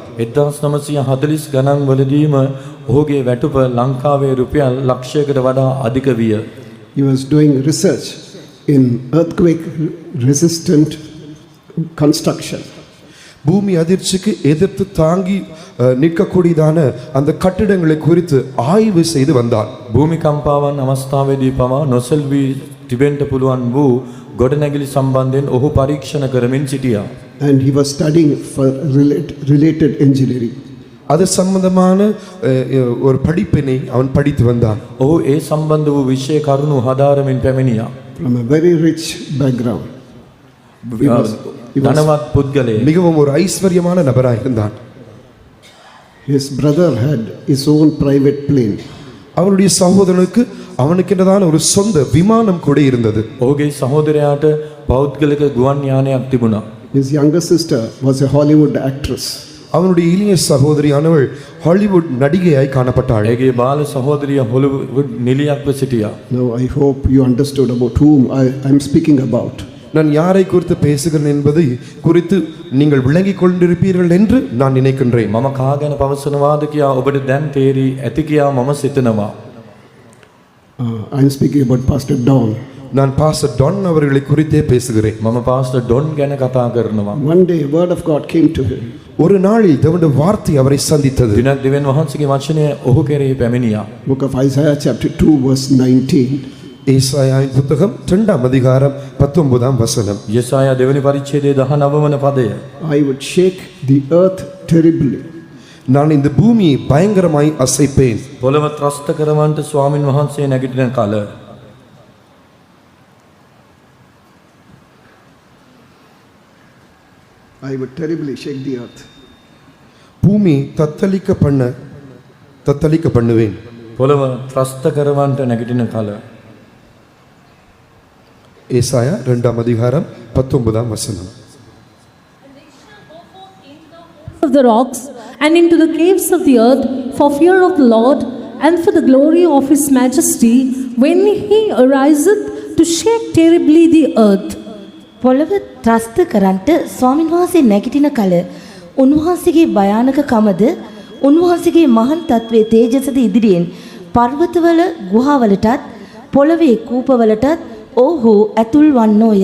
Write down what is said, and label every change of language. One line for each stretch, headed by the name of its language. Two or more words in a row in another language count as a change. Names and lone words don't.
Sinhala: 1940 ගණන් වලදීම ඔහුගේ වැටුප ලංකාවේ රුපියල් ලක්ෂයකට වඩා අධික විය.
English: He was doing research in earthquake resistant construction.
Tamil: பூமி அதிர்ச்சிக்கு எதிர்த்து தாங்கி நிற்கக்கூடியதான அந்த கட்டிடங்களை குறித்து ஆய்வு செய்து வந்தார்.
Sinhala: භූමිකම්පාවන් අවස්ථාවේදී පවා නොසෙල්වී තිබෙන්න පුළුවන් වූ ගොඩනැගිලි සම්බන්ධයෙන් ඔහු පරීක්ෂණ කරමින් සිටියා.
English: And he was studying for related engineering.
Tamil: அது சம்பந்தமான ஒரு படிப்பினை அவன் படித்து வந்தான்.
Sinhala: ඔහු ඒ සම්බන්ධ වූ විෂය කරුණු හදාරමින් පැමිණියා.
English: From a very rich background.
Sinhala: ධනවත් පුද්ගලයෙක්.
Tamil: மிகவும் ஒரு ஐஸ்வர்யமான நபராக இருந்தான்.
English: His brother had his own private plane.
Tamil: அவனுடைய சகோதரனுக்கு அவனுக்கென்றதான ஒரு சொந்த விமானம் கூட இருந்தது.
Sinhala: ඔහුගේ සහෝදරයාට පෞද්ගලික ගුවන් යානයක් තිබුණා.
English: His younger sister was a Hollywood actress.
Tamil: அவனுடைய இளைய சகோதரியானவள் ஹாலிவுட் நடிகையாய் காணப்பட்டாள்.
Sinhala: ඇගේ බාල සහෝදරිය හොලිවුඩ් නිලියක්ව සිටියා.
English: Now I hope you understood about whom I am speaking about.
Tamil: நான் யாரை குறித்து பேசுகிறேன் என்பதை குறித்து நீங்கள் விளங்கிக் கொண்டிருப்பீர்கள் என்று நான் நினைக்கின்றேன்.
Sinhala: මම කා ගැන පවසනවාද කියා ඔබට දැන් තේරි ඇති කියා මම සිතනවා.
English: I am speaking about Pastor Don.
Tamil: நான் பாஸ்டர் டான் அவர்களை குறித்தே பேசுகிறேன்.
Sinhala: මම පාස්ටර් ඩොන් ගැන කතා කරනවා.
English: One day a word of God came to him.
Tamil: ஒரு நாளில் தேவனுடைய வார்த்தை அவரை சந்தித்தது.
Sinhala: දිනක් දෙවියන් වහන්සේගේ වචනය ඔහු කෙරෙහි පැමිණියා.
English: Book of Isaiah chapter 2 verse 19.
Tamil: ஏசாயாவின் புத்தகம் 2ஆம் அதிகாரம் 19ஆம் வசனம்.
Sinhala: යෙසායා දෙවනි පරිච්ඡේදයේ 19 වන පදය.
English: I would shake the earth terribly.
Tamil: நான் இந்த பூமியை பயங்கரமாய் அசைப்பேன்.
Sinhala: පොළව ත්‍රස්ත කරවන්නට ස්වාමින් වහන්සේ නැගිටින කල
English: I would terribly shake the earth.
Tamil: பூமி தத்தளிக்க பண்ணுவேன்.
Sinhala: පොළව ත්‍රස්ත කරවන්නට නැගිටින කල.
Tamil: ஏசாயா 2ஆம் அதிகாரம் 19ஆம் வசனம்.
English: Of the rocks and into the caves of the earth for fear of the Lord and for the glory of his majesty when he ariseth to shake terribly the earth.
Sinhala: පොළව ත්‍රස්ත කරන්ට ස්වාමින් වහන්සේ නැගිටින කල උන්වහන්සේගේ භයානකකමද උන්වහන්සේගේ මහන් තත්වයේ තේජසද ඉදිරියෙන් පර්වතවල ගුහාවලටත් පොළවේ කූපවලටත් ஓஹோ அத்துள் வண்ணோய.